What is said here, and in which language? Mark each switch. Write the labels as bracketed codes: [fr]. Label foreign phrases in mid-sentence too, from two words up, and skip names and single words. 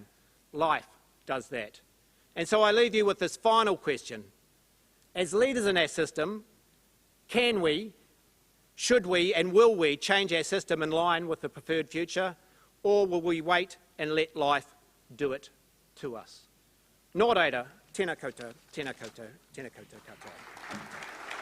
[en] Life does that. And so I leave you with this final question. As leaders in our system, can we, should we and will we change our system in line with the preferred future, or will we wait and let life do it to us? [mi] Nō reira, tēnā koutou, tēnā koutou, tēnā koutou katoa.